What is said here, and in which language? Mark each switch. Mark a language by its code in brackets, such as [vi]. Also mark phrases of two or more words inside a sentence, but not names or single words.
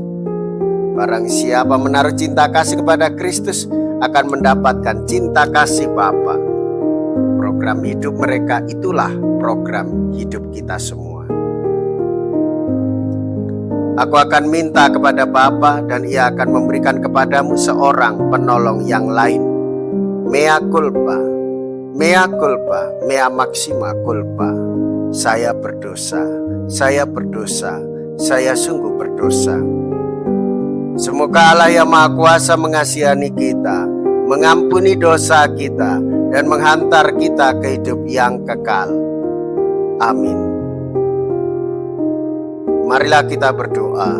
[id] Barang siapa menaruh cinta kasih kepada Kristus akan mendapatkan cinta kasih Bapa. Program hidup mereka itulah program hidup kita semua. Aku akan minta kepada Bapa dan Ia akan memberikan kepadamu seorang penolong yang lain. [la] Mea culpa, mea culpa, mea maxima culpa. [id] Saya berdosa, saya berdosa, saya sungguh berdosa. Semoga Allah yang Maha Kuasa mengasihani kita, mengampuni dosa kita, dan menghantar kita ke hidup yang kekal. Amin. Marilah kita berdoa.